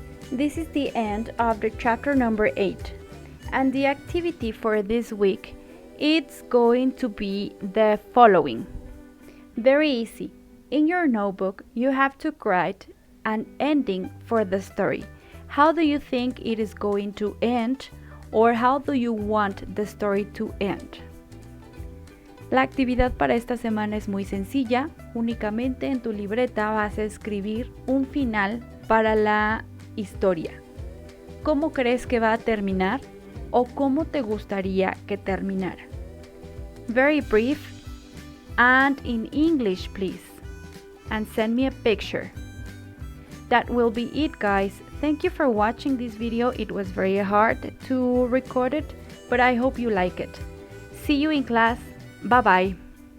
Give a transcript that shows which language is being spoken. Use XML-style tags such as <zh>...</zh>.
<en>This is the end of the chapter number 8, and the activity for this week it's going to be the following. Very easy. In your notebook, you have to write an ending for the story. How do you think it is going to end, or how do you want the story to end?</en> <es>La actividad para esta semana es muy sencilla, únicamente en tu libreta vas a escribir un final para la historia. ¿Cómo crees que va a terminar o cómo te gustaría que terminara?</es> <en>Very brief and in English, please. And send me a picture. That will be it, guys. Thank you for watching this video. It was very hard to record it, but I hope you like it. See you in class. Bye bye.</en>